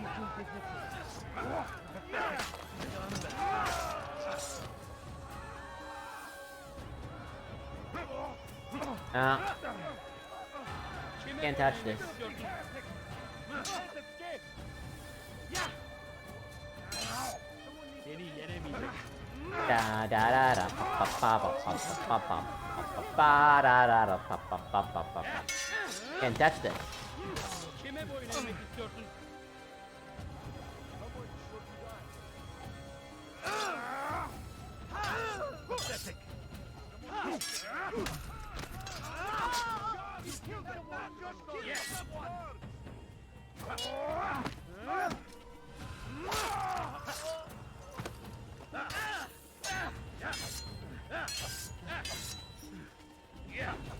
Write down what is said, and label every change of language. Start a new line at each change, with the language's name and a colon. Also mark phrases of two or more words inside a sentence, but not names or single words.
English: Can't touch this. Da da da da pa pa pa pa pa pa pa pa da da da pa pa pa pa pa. Can't touch this.
Turkish: Kime boyun eğmek istiyorsun?
English: Pathetic. Yes. Yeah.